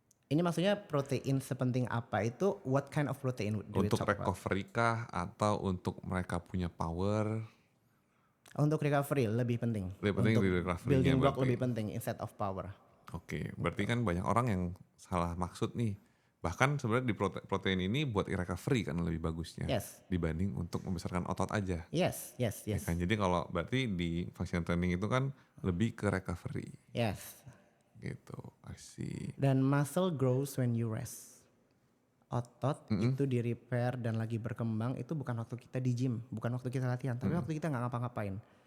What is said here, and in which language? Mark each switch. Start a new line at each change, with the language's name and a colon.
Indonesian: Ini maksudnya protein sepenting apa itu?
English: What kind of protein do we
Indonesian: Untuk
English: talk about?
Indonesian: recovery kah atau untuk mereka punya power? Untuk recovery lebih penting. Lebih penting Untuk di recovery-nya
English: building block
Indonesian: berarti. lebih penting
English: instead of power.
Indonesian: Oke, berarti kan banyak orang yang salah maksud nih. Bahkan sebenarnya di protein ini buat recovery kan lebih bagusnya.
English: Yes.
Indonesian: Dibanding untuk membesarkan otot aja.
English: Yes.
Indonesian: Ya kan? Jadi kalau berarti di functional training itu kan lebih ke recovery.
English: Yes.
Indonesian: Gitu,
English: I see.
Indonesian: Dan
English: muscle grows when you rest.
Indonesian: Otot itu di repair dan lagi berkembang itu bukan waktu kita di gym, bukan waktu kita latihan, tapi waktu kita nggak ngapa-ngapain.